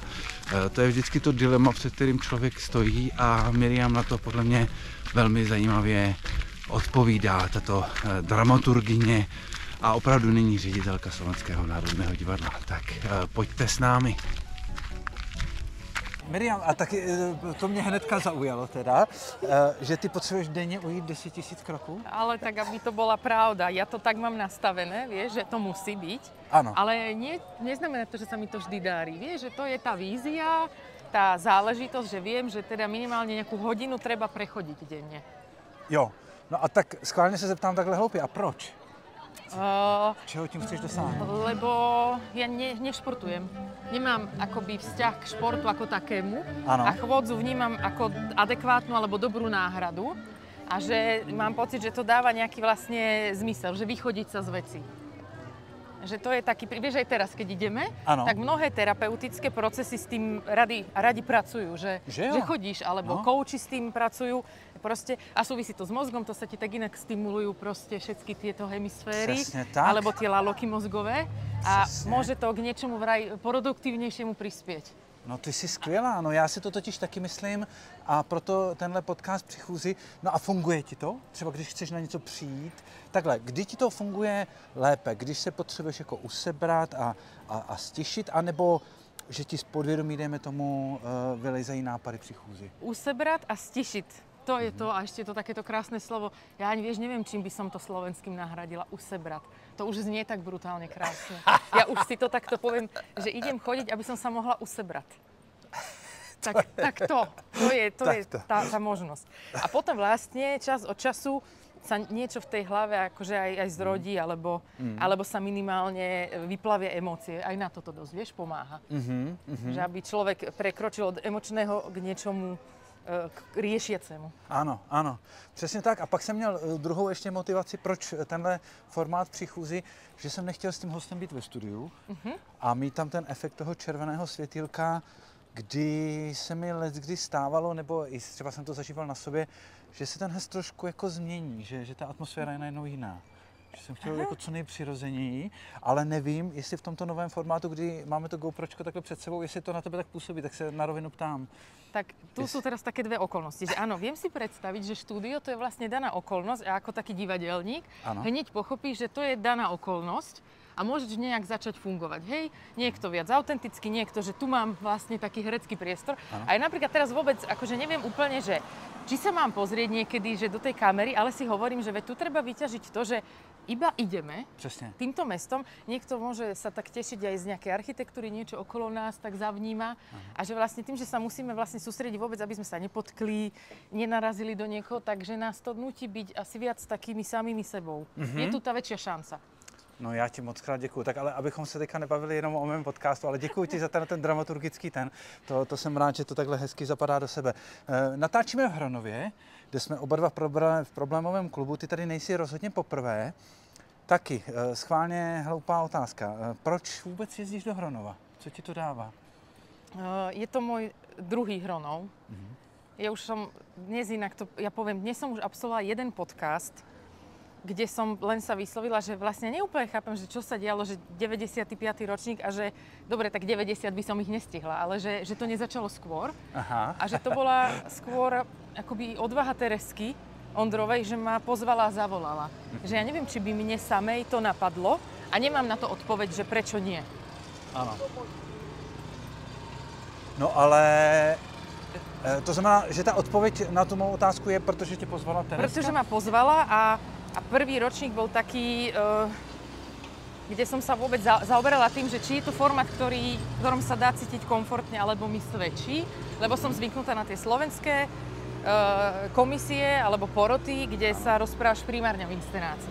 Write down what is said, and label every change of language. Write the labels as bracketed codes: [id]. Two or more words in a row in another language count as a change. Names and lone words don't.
[cs] To je vždycky to dilema, před kterým člověk stojí a Miriam na to podle mě velmi zajímavě odpovídá, tato dramaturgyně a opravdu není ředitelka Slovenského národného divadla. Tak pojďte s námi. Miriam, a taky to mě hnedka zaujalo teda, že ty potřebuješ denně ujít 10 000 kroků? [sk] Ale tak, aby to bola pravda. Ja to tak mám nastavené, vieš, že to musí byť. Áno. Ale neznamená to, že sa mi to vždy darí. Vieš, že to je tá vízia, tá záležitosť, že viem, že teda minimálne nejakú hodinu treba prechodiť denne. [cs] Jo, no a tak schválně se zeptám takhle hloupě, a proč? Čeho tím chceš dosáhnuť? [sk] Lebo ja nešportujem. Nemám akoby vzťah k športu ako takému. [cs] Ano. [sk] A chôdzu vnímam ako adekvátnu alebo dobrú náhradu. A že mám pocit, že to dáva nejaký vlastne zmysel, že vychodiť sa z veci. Že to je taký, vieš, aj teraz, keď ideme, [cs] ano, [sk] tak mnohé terapeutické procesy s tým radi pracujú, že chodíš, alebo kouči s tým pracujú. Proste, a súvisí to s mozgom, to sa ti tak inak stimulujú proste všetky tieto hemisféry, alebo tie laloky mozgové a môže to k niečomu vraj produktívnejšiemu prispieť. [cs] No ty jsi skvělá, no já si to totiž taky myslím a proto tenhle podcast při chůzi. No a funguje ti to? Třeba když chceš na něco přijít, takhle, kdy ti to funguje lépe? Když se potřebuješ jako usebrat a stišit, anebo že ti z podvědomí, dejme tomu, vylejzají nápady při chůzi? Usebrat a stišit. [sk] To je to a ešte to takéto krásne slovo. Ja ani neviem, čím by som to slovenským nahradila. Usebrat. To už znie tak brutálne krásne. Ja už si to takto poviem, že idem chodiť, aby som sa mohla usebrať. Tak to je tá možnosť. A potom vlastne čas od času sa niečo v tej hlave akože aj zrodí, alebo sa minimálne vyplavia emócie. Aj na toto dosť, vieš, pomáha. Že aby človek prekročil od emočného k niečomu k riešiacemu. [cs] Ano, ano, přesně tak. A pak jsem měl druhou ještě motivaci, proč tenhle formát při chůzi, že jsem nechtěl s tím hostem být ve studiu a mít tam ten efekt toho červeného světýlka, kdy se mi leckdy stávalo, nebo i třeba jsem to zažíval na sobě, že se ten hest trošku jako změní, že ta atmosféra je najednou jiná. Že jsem chtěl jako co nejpřirozeněji, ale nevím, jestli v tomto novém formátu, kdy máme to GoPročko takhle před sebou, jestli to na tebe tak působí, tak se na rovinu ptám. [sk] Tak tu sú teraz také dve okolnosti, že áno, viem si predstaviť, že štúdio to je vlastne daná okolnosť a ako taký divadelník hneď pochopíš, že to je daná okolnosť a môžeš nejak začať fungovať. Hej, niekto viac autenticky, niekto, že tu mám vlastne taký herecký priestor. Aj napríklad teraz vôbec, akože neviem úplne, že či sa mám pozrieť niekedy, že do tej kamery, ale si hovorím, že veď tu treba vyťažiť to, že iba ideme [cs] Přesně. [sk] týmto mestom. Niekto môže sa tak tešiť aj z nejakej architektúry, niečo okolo nás tak zavníma. A že vlastne tým, že sa musíme vlastne sústrediť vôbec, aby sme sa nepotkli, nenarazili do niekoho, takže nás to nutí byť asi viac takými samými sebou. Je tu tá väčšia šanca. [cs] No já ti moc krát děkuju. Tak ale abychom se teďka nebavili jenom o mém podcastu, ale děkuji ti za ten dramaturgický to jsem rád, že to takhle hezky zapadá do sebe. Natáčíme v Hronově, kde jsme oba dva v problémovém klubu. Ty tady nejsi rozhodně poprvé. Taky schválně hloupá otázka. Proč vůbec jezdíš do Hronova? Co ti to dává? [sk] Je to môj druhý Hronov. Ja už som dnes inak to, ja poviem, dnes som už absolvovala jeden podcast, kde som len sa vyslovila, že vlastne neúplne chápem, že čo sa dialo, že 95. ročník a že dobre, tak 90 by som ich nestihla, ale že to nezačalo skôr. Aha. A že to bola skôr akoby odvaha Teresky Ondrovej, že ma pozvala a zavolala. Že ja neviem, či by mne samej to napadlo a nemám na to odpoveď, že prečo nie. [cs] Ano. No ale to znamená, že ta odpověď na tu mou otázku je, protože tě pozvala Tereska? [sk] Pretože ma pozvala a prvý ročník bol taký, kde som sa vôbec zaoberala tým, že či je to formát, v ktorom sa dá cítiť komfortne, alebo mi svedčí, lebo som zvyknutá na tie slovenské komisie alebo poroty, kde sa rozprávaš primárne o inscenácii.